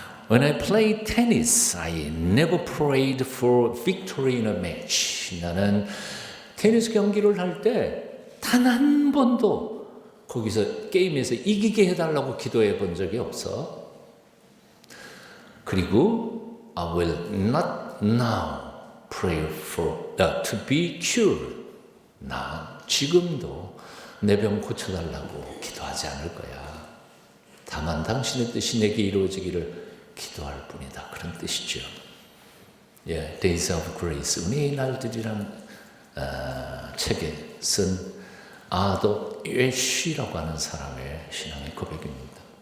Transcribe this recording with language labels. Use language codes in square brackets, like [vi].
[en] When I played tennis, I never prayed for victory in a match. [ko] 나는 테니스 경기를 할 때 단 한 번도 거기서 게임에서 이기게 해달라고 기도해 본 적이 없어. [en] 그리고 I will not now pray for to be cured. [ko] 나 지금도 내 병 고쳐달라고 기도하지 않을 거야. 다만 당신의 뜻이 내게 이루어지기를 기도할 뿐이다. 그런 뜻이죠. 예, Days of Grace, 은혜의 날들이란 책에 쓴 아도 예쉬라고 하는 사람의 신앙의 고백입니다.